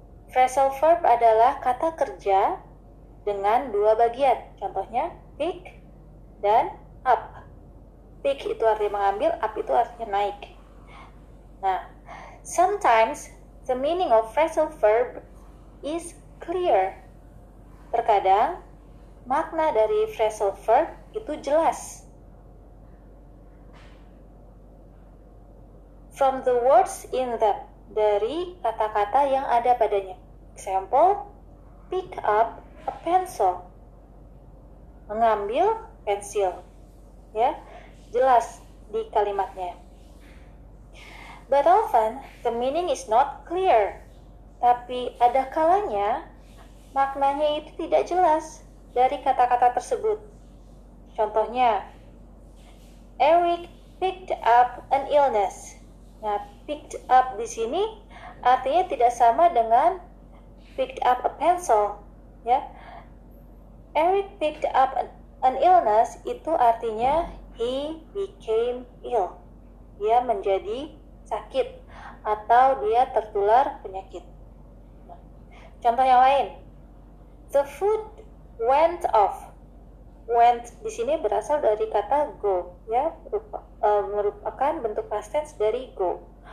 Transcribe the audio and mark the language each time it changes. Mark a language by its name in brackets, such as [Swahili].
[Indonesian] Phrasal verb adalah kata kerja dengan dua bagian. Contohnya, pick dan up. Pick itu artinya mengambil, up itu artinya naik. [English] Nah, sometimes the meaning of phrasal verb is clear. [Indonesian] Terkadang makna dari phrasal verb itu jelas. [English] From the words in them, [Indonesian] dari kata-kata yang ada padanya. [English] Example, pick up a pencil. [Indonesian] Mengambil pensil. Ya, jelas di kalimatnya. [English] But often the meaning is not clear. [Indonesian] Tapi ada kalanya maknanya itu tidak jelas dari kata-kata tersebut. [English] Contohnya, Eric picked up an illness. [Indonesian] Nah, picked up di sini artinya tidak sama dengan picked up a pencil, ya. [English] Eric picked up an illness [Indonesian] itu artinya [English] he became ill. [Indonesian] Dia menjadi sakit atau dia tertular penyakit. Nah, contoh yang lain. [English] The food went off. [Indonesian] Went di sini berasal dari kata go, ya, merupakan bentuk past tense dari go.